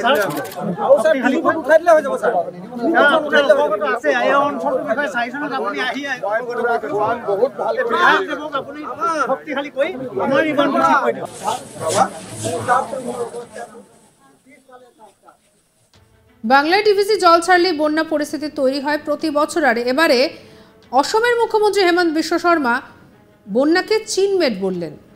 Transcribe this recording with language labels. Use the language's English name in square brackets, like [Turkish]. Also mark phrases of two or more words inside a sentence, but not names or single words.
[Assamese] স্যাৰ আৰু স্যাৰ খালি ফটো উঠাই দিলে হৈ যাব স্যাৰ উঠাই ল'ব কথা আছে এই অঞ্চলটোৰ বিষয়ে চাইছনে আপুনি আহি বহুত ভাল আপুনি শক্তিশালী কৰি আমাৰ ইমানটো ঠিক কৰি দিয়ক। [Bangla] বাংলায় ডিভিসি জল ছাড়লে বন্যা পরিস্থিতি তৈরি হয় প্রতি বছর। আর এবারে অসমের মুখ্যমন্ত্রী হেমন্ত বিশ্ব শর্মা বন্যাকে চিনমেট বললেন।